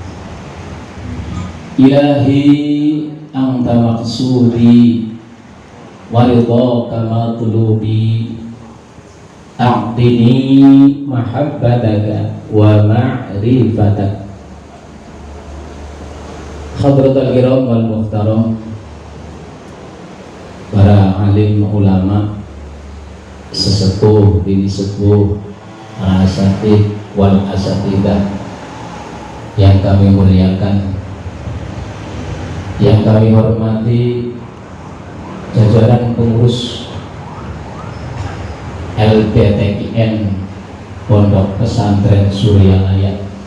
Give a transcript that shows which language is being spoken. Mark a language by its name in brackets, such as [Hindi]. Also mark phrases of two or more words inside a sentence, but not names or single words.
[Arabic] إلهي أنت مقصودي ورضاك مطلوبي، أعطني محبتك ومعرفتك. حضرة الكرام والمحترم, [Indonesian] para alim ulama, sesepuh bini sepuh, [Arabic] أساتذ والأساتذة [Indonesian] yang kami muliakan, yang kami hormati, jajaran pengurus LPTKN Pondok Pesantren Suryalaya,